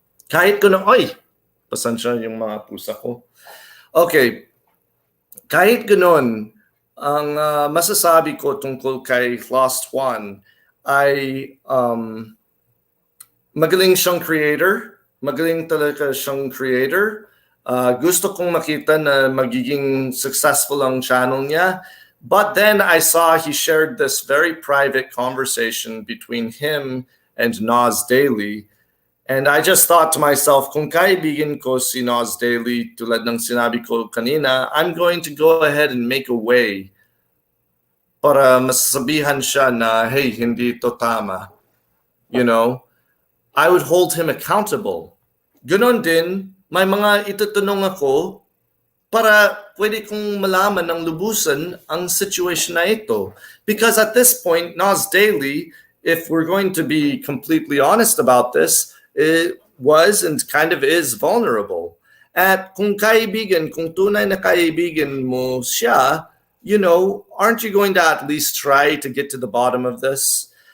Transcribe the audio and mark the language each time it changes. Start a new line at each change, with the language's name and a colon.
Filipino: Kahit ko na, pasensya yung mga pusa ko. Okay, kahit ganon, ang masasabi ko tungkol kay Lost Juan ay magaling siyang creator. Magaling talaga siyang creator. Gusto kong makita na magiging successful ang channel niya.
English: But then I saw he shared this very private conversation between him and Nas Daily. And I just thought to myself,
Filipino: kung kaibigan ko si Nas Daily, tulad ng sinabi ko kanina,
English: I'm going to go ahead and make a way
Filipino: para masasabihan siya na, hey, hindi ito tama.
English: You know? I would hold him accountable.
Filipino: Ganon din, may mga itutunong ako para pwede kong malaman ng lubusan ang situation na ito.
English: Because at this point, Nas Daily, if we're going to be completely honest about this, it was and kind of is vulnerable.
Filipino: At kung kaibigan, kung tunay na kaibigan mo siya, you know,
English: aren't you going to at least try to get to the bottom of this?